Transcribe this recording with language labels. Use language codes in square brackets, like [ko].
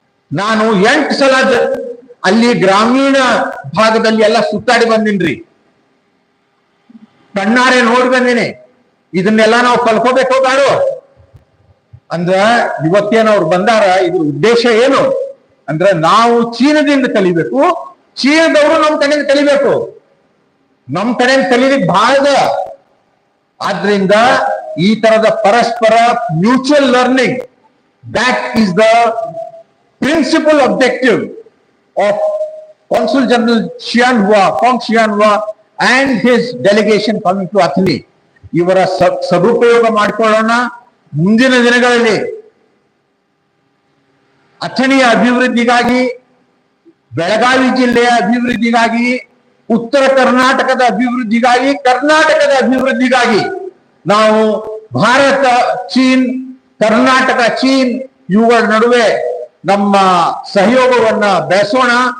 [kn] ನಾನು 8 ಸಲ ಅಲ್ಲಿ ಗ್ರಾಮೀಣ ಭಾಗದಲ್ಲಿ ಎಲ್ಲ ಸುತ್ತಾಡಿ ಬಂದಿನ್ರಿ, ಕಣ್ಣಾರೆ ನೋಡಿ ಬಂದಿನಿ. ಇದನ್ನೆಲ್ಲ ನಾವು ಕಲ್ಕೋಬೇಕು ಬೇಡೋ ಅಂದ್ರ ಇವತ್ತೇನು ಅವ್ರು ಬಂದಾರ. ಇದ್ರ ಉದ್ದೇಶ ಏನು ಅಂದ್ರೆ ನಾವು ಚೀನಾದಿಂದ ಕಲಿಬೇಕು, ಚೀನಾದವರು ನಮ್ ಕಡೆಯಿಂದ ಕಲಿಬೇಕು. ನಮ್ ಕಡೆಯಿಂದ ಕಲೀಲಿಕ್ಕೆ ಬಹಳ. ಆದ್ರಿಂದ ಈ ತರದ ಪರಸ್ಪರ [en] Mutual learning, that is the principal objective of Consul General xianhua and his delegation coming to Athens. [kn] ಇವರ ಸದುಪಯೋಗ ಮಾಡಿಕೊಳ್ಳೋಣ. ಮುಂದಿನ ದಿನಗಳಲ್ಲಿ ಅಥಣಿಯ ಅಭಿವೃದ್ಧಿಗಾಗಿ, ಬೆಳಗಾವಿ ಜಿಲ್ಲೆಯ ಅಭಿವೃದ್ಧಿಗಾಗಿ, ಉತ್ತರ ಕರ್ನಾಟಕದ ಅಭಿವೃದ್ಧಿಗಾಗಿ, ಕರ್ನಾಟಕದ ಅಭಿವೃದ್ಧಿಗಾಗಿ ನಾವು ಭಾರತ ಚೀನ್, ಕರ್ನಾಟಕ ಚೀನ್ ಇವುಗಳ ನಡುವೆ ನಮ್ಮ ಸಹಯೋಗವನ್ನ ಬೆಳೆಸೋಣ.